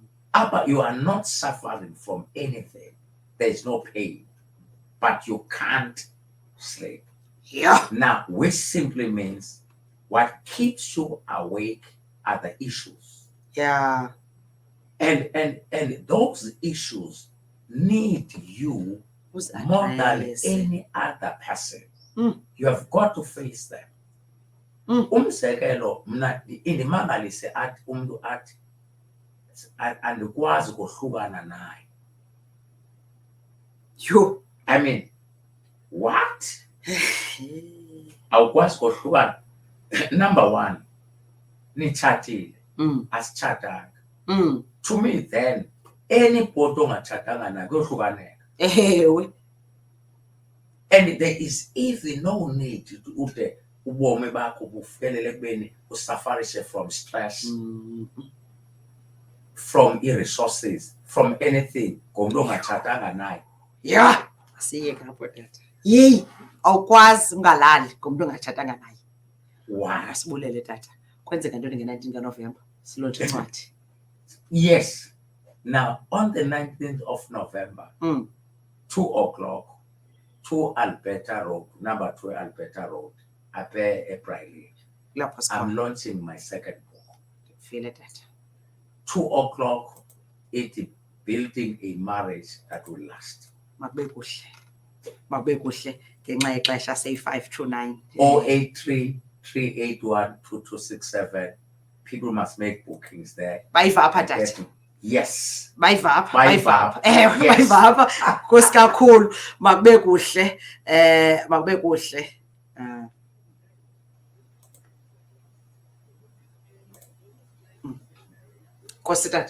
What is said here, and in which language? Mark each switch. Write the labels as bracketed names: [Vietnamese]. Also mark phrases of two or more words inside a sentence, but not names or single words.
[English] But you are not suffering from anything. There is no pain, but you can't sleep. Yeah. Now, which simply means what keeps you awake are the issues. Yeah. And those issues need you more than any other person. You have got to face them. [Xhosa] Umzekelo mna indimangalise athi umuntu athi andikwazi kohlukana naye. Yho. [English] I mean, what? [Xhosa] Awukwazi kohlukana. [English] Number one, [Xhosa] nitshatile, asitshatanga. [English] To me then, anybody [Xhosa] ongatshatanga naye kuyohlukaneka. Ewe. [English] And there is even no need to [Xhosa] ude ubomi bakho bufikelele ekubeni usafarishe [English] from stress, from i-resources, from anything, [Xhosa] ngomntu ongatshatanga naye. Yeah. Asiyeke apho tata. Yeyi, awukwazi ungalali ngomntu ongatshatanga naye. [English] Why? [Xhosa] Asibulele tata. Kwenzeka ntoni nge-19 kaNovemba? Silontshe incwadi. [English] Yes. Now, on the 19th of November, 2:00, 2 Alberta Road, number 2 Alberta Road, Ape April. [Xhosa] Lapho [English] I'm [Xhosa] sikhona. [English] launching my second book. [Xhosa] File tata. [English] 2:00, it's building a marriage that will last. [Xhosa] Makube kuhle. Makube kuhle ngenxa yexesha seyi-5-9. 083 381 2267. [English] People must make bookings there. [Xhosa] Bayiva apha tata. [English] Yes. [Xhosa] Bayiva apha. Bayiva apha. Ewe, [English] Yes. [Xhosa] bayiva apha. Nkosi kakhulu. Makube kuhle. Makube kuhle. Nkosi tata.